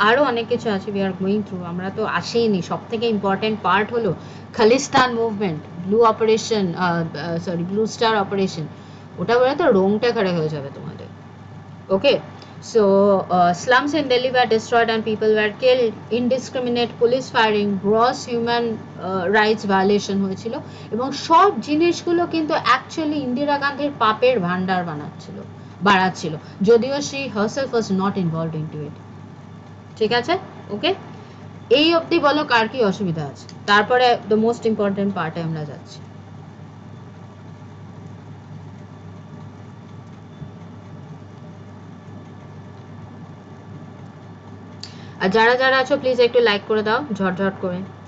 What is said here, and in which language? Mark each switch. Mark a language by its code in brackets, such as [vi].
[bn] আরও অনেক কিছু আছে [en] we are going through, [bn] আমরা তো আসেইনি। সব থেকে ইম্পর্টেন্ট পার্ট হলো Khalistan movement, blue operation, blue star operation, ওটা বলে তো রোংটা খাড়া হয়ে যাবে তোমাদের। [en] okay, so slums in Delhi were destroyed and people were killed, indiscriminate police firing, gross human rights violation [bn] হয়েছিল, এবং সব জিনিসগুলো কিন্তু অ্যাকচুয়ালি ইন্দিরা গান্ধীর পাপের ভান্ডার বাড়াচ্ছিল, যদিও [en] she herself was not involved into it, [bn] ঠিক আছে। ওকে, এই অবধি বলো কার কি অসুবিধা আছে, তারপরে দ্য মোস্ট ইম্পর্টেন্ট পার্টে আমরা যাচ্ছি। আর যারা যারা আছো প্লিজ একটু লাইক করে দাও ঝটঝট করে।